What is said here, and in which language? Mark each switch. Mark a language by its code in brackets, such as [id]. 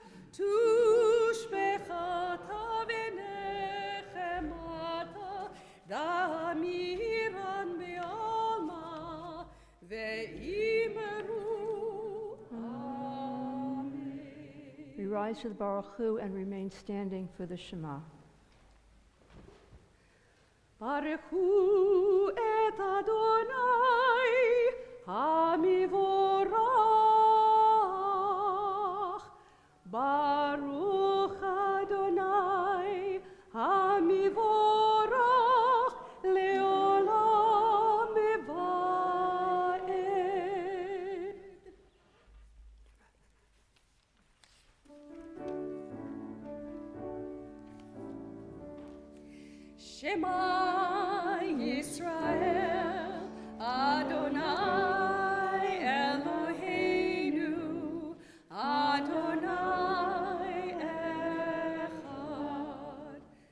[arc] תושבחתה ונחמתה, דמירן בעלמה, ואמרו Amen. [en] We rise to the Baruch Hu and remain standing for the Shema. [he] ברכו את אדוני המבורך, ברוך אדוני המבורך לעולם ועד. שמע ישראל, Adonai Eloheinu, Adonai Echad.